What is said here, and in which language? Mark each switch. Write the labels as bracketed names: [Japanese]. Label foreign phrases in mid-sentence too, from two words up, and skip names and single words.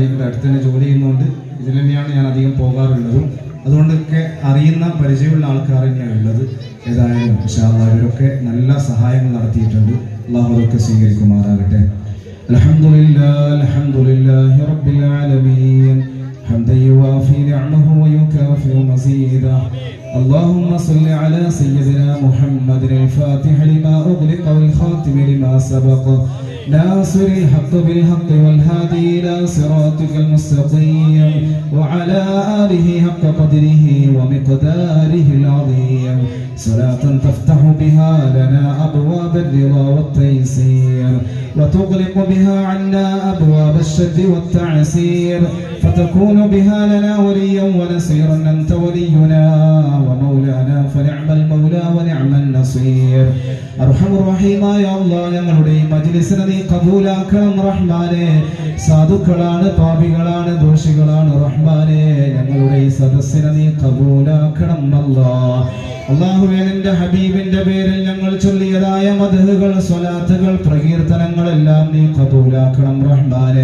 [Malayalam] ഇവിടെ അടുത്ത് തന്നെ ജോലി ചെയ്യുന്നതുകൊണ്ട് ഇതിൽ തന്നെയാണ് ഞാൻ അധികം പോകാറുള്ളതും. അതുകൊണ്ടൊക്കെ അറിയുന്ന പരിചയമുള്ള ആൾക്കാർ തന്നെയാണ് ഉള്ളത്. ഏതായാലും [Arabic] إن شاء الله [Malayalam] ഇവരൊക്കെ നല്ല സഹായങ്ങൾ നടത്തിയിട്ടുണ്ട്. അല്ലാഹു അതൊക്കെ സ്വീകരിക്കുമാറാകട്ടെ. [Arabic] الحمد لله رب العالمين حمدا يوافي نعمه ويكافئ مزيدا. اللهم صل على سيدنا محمد الفاتح لما أغلق والخاتم لما سبق ناصر الحق بالحق والهادي إلى صراطك المستقيم وعلى آله حق قدره ومقداره العظيم. صلاة تفتح بها لنا أبواب الرضا والتيسير وتغلق بها عنا أبواب الشد والتعسير فتكون بها لنا وليا ونصيرا. أنت ولينا ومولانا فنعم المولى ونعم النصير. أرحم الرحيم يا الله [Malayalam] ഞങ്ങളുടെ ഈ മജ്ലിസിനെ നീ കബൂലാക്കണം റഹ്മാനേ. സാധുക്കളാണ്, പാപികളാണ്, ദോഷികളാണ് റഹ്മാനേ. ഞങ്ങളുടെ ഈ സദസ്സിനെ നീ കബൂലാക്കണം അല്ലാഹ്. അല്ലാഹുവേ, നിന്റെ ഹബീബിന്റെ പേരിൽ ഞങ്ങൾ ചൊല്ലിയതായ മദ്ഹുകൾ, സ്വലാത്തുകൾ, പ്രകീർത്തനങ്ങളെല്ലാം നീ കബൂലാക്കണം റഹ്മാനേ.